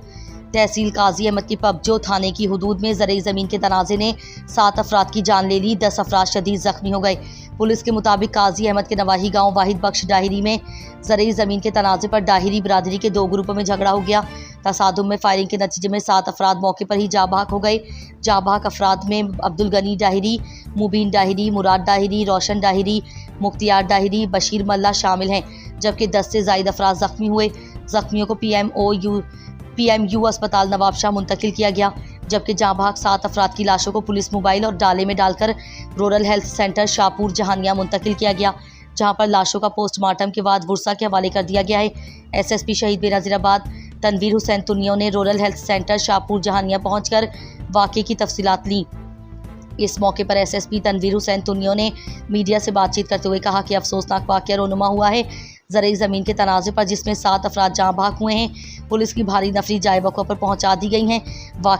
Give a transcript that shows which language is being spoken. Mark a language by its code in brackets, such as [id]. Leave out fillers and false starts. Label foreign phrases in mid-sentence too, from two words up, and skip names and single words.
[ur] تحصیل قاضی احمد کی پبجو تھانے کی حدود میں زرعی زمین کے تنازعے نے 7 افراد کی جان لے لی، 10 افراد شدید زخمی ہو گئے. پولیس کے مطابق قاضی احمد کے نواحی گاؤں واحد بخش ڈاہری میں زرعی زمین کے تنازعے پر ڈاہری برادری کے 2 گروپوں میں جھگڑا ہو گیا. تصادم میں فائرنگ کے نتیجے میں 7 افراد موقع پر ہی جاں بحق ہو گئے. جاں بحق افراد میں عبدالغنی ڈاہری، مبین ڈاہری، مراد ڈاہری، روشن ڈاہری، مختیار ڈاہری، بشیر ملا شامل ہیں، جبکہ 10 سے زائد افراد زخمی ہوئے. زخمیوں کو PMU اسپتال نوابشاہ منتقل کیا گیا، جبکہ جاں بحق 7 افراد کی لاشوں کو پولیس موبائل اور ڈالے میں ڈال کر رورل ہیلتھ سینٹر شاہپور جہانیاں منتقل کیا گیا، جہاں پر لاشوں کا پوسٹ مارٹم کے بعد ورثا کے حوالے کر دیا گیا ہے. SSP شہید بینظیرآباد تنویر حسین تنیو نے رورل ہیلتھ سینٹر شاہپور جہانیاں پہنچ کر واقعے کی تفصیلات لی. اس موقع پر SSP تنویر حسین تنیو نے میڈیا سے بات چیت کرتے ہوئے کہا کہ افسوسناک واقعہ رونما ہوا ہے زرعی زمین کے تنازعے پر، جس میں 7 افراد جاں بحق ہوئے ہیں. پولیس کی بھاری نفری جائے وقف پر پہنچا دی گئی ہیں.